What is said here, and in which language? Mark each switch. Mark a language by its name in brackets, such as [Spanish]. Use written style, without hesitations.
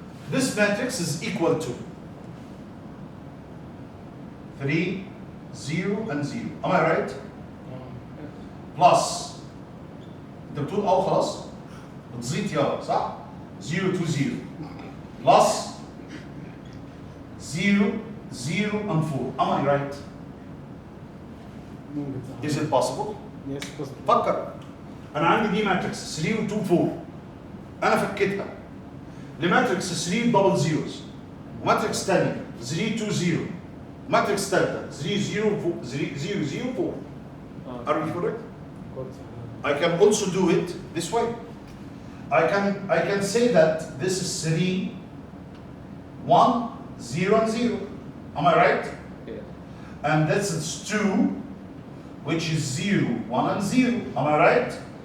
[English] This matrix is equal to 3, 0, and 0. Am I right? [Arabic] Plus انت بتقول اه خلاص بتزيد يلا صح؟ 0 to 0 plus 0, 0, and 4. [English] Am I right? Is it possible? Yes, possible. [Arabic] فكر. انا عندي دي ماتريكس 3 و 2 4. انا فكيتها لماتريكس 3 دبل زيروز وماتريكس ثانيه 3 2 0 ماتريكس ثالثه 3 0 0 0 4. [English] Are we correct? I can also do it this way. I can say that this is 3 1 0 and 0. Am I right? Yeah. And this is 2 which is 0 1 and 0. Am I right?